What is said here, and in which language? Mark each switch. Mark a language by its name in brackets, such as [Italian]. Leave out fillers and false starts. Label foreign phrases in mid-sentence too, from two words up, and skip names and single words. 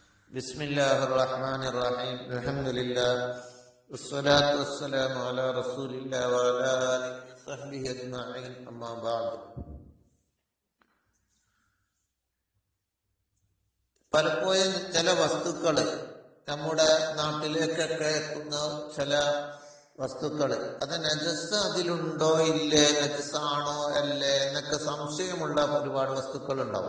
[Arabic] بسم الله الرحمن الرحيم الحمد لله والصلاة والسلام على رسول الله وعلى آله وصحبه أجمعين أما بعد. [Malayalam] പലപ്പോഴും ചില വസ്തുക്കൾ നമ്മുടെ നാട്ടിലേക്കൊക്കെ എത്തുന്ന ചില വസ്തുക്കൾ അത് നജസ് അതിലുണ്ടോ ഇല്ലേ, നജസാണോ അല്ലേ എന്നൊക്കെ സംശയമുള്ള ഒരുപാട് വസ്തുക്കൾ ഉണ്ടാവും.